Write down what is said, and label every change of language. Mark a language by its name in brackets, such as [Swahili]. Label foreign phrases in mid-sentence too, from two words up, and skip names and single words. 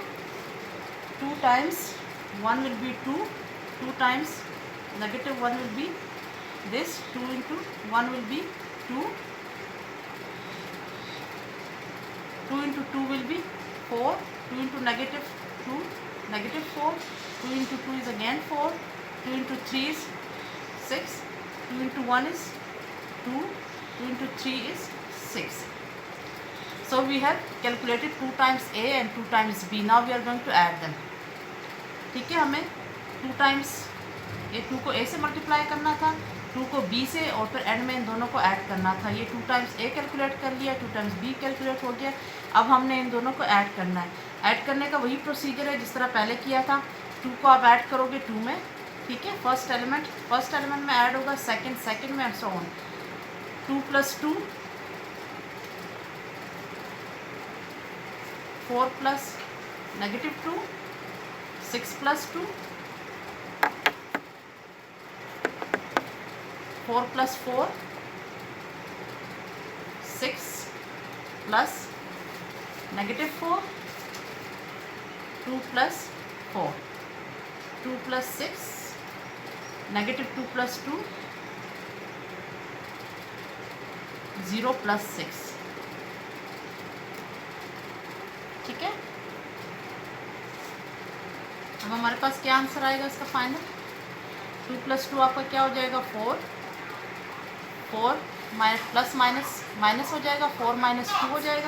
[English] 2 times 1 will be 2, 2 times negative 1 will be this, 2 into 1 will be 2, 2 into 2 will be 4, 2 into negative 2, negative 4, 2 into 2 is again 4, 2 into 3 is 6, 2 into 1 is 2, 2 into 3 is 6. So we have calculated 2 times A and 2 times B. Now we are going to add them. [Hindi] ठीक है, हमें 2 times ये 2 को A से मल्टीप्लाई करना था, 2 को B से, और फिर एंड में इन दोनों को ऐड करना था. ये 2 times A कैलकुलेट कर लिया, 2 times B कैलकुलेट हो गया. अब हमने इन दोनों को ऐड करना है. ऐड करने का वही प्रोसीजर है जिस तरह पहले किया था. 2 को आप ऐड करोगे 2 में, ठीक है, [English] first element [Hindi] में ऐड होगा, सेकंड में, [English] and so on. 2 plus 2, 4 plus negative 2, 6 plus 2, 4 plus 4, 6 plus negative 4, 2 plus 4, 2 plus 6, negative 2 plus 2, 0 plus 6. [Hindi] ठीक है, अब हमारे पास क्या आंसर आएगा इसका फाइनल. 2 plus 2 आपका क्या हो जाएगा, 4, 4 प्लस माइनस हो जाएगा, 4 minus 2 हो जाएगा.